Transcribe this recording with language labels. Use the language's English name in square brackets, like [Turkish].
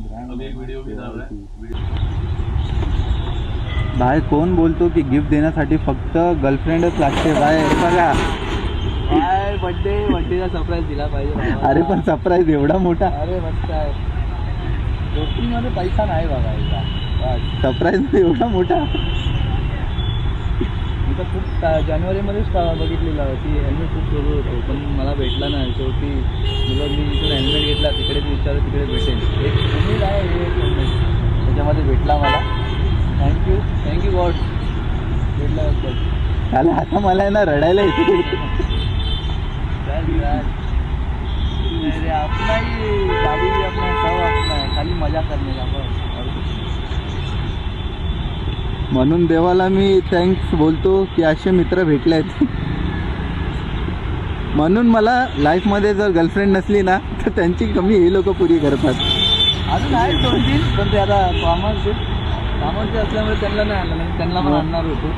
[Hindi] अभी एक व्हिडिओ भी डाल रहा है वीडियो [Marathi] भाई कोण बोलतो की गिफ्ट देण्यासाठी फक्त गर्लफ्रेंडच लागते भाई बघा काय बर्थडेचा सरप्राईज दिला पाहिजे अरे पण सरप्राईज एवढा मोठा अरे मस्त आहे गोष्टीमध्ये पैसा नाही बघायचा सरप्राईज एवढा मोठा मी तर खूप जानेवारीमध्येच बघितलेलं की हेल्मेट खूप शोधत होतो पण मला भेटला नाही शेवटी मी जिथून हेल्मेट घेतला तिकडेच विचारलं तिकडे भेटेल एक उमेद आहे हे एक हेल्मेट त्याच्यामध्ये भेटला मला थँक्यू गॉड भेटल्याबद्दल त्याला आता मला आहे ना रडायला येते. [Hindi] अपना ही गाड़ी भी अपना है, सब अपना है, खाली मजा करने का बस. [Marathi] म्हणून देवाला मी थँक्स बोलतो की असे मित्र भेटले आहेत. म्हणून मला लाईफमध्ये जर गर्लफ्रेंड नसली ना तर त्यांची कमी हे लोक पुरी करतात. अजून आहेत 2-3 पण ते आता कामाचे असल्यामुळे त्यांना नाही आणलं, नाही त्यांना पण आणणार होतो.